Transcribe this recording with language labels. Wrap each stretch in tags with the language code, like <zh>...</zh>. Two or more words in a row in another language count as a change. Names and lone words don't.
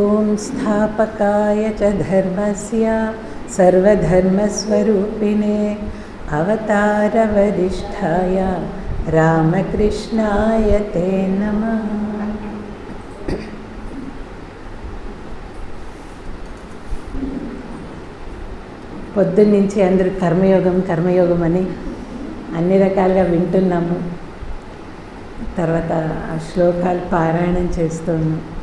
<sa>संस्थापकाय च धर्मस्य सर्वधर्मस्वरूपिणे अवतारवरिष्ठाय रामकृष्णाय ते नमः।</sa> <te>పొద్దున్నుంచి అందరూ కర్మయోగం అని అన్ని రకాలుగా వింటున్నాము. తర్వాత ఆ శ్లోకాలు పారాయణం చేస్తున్నాం.</te>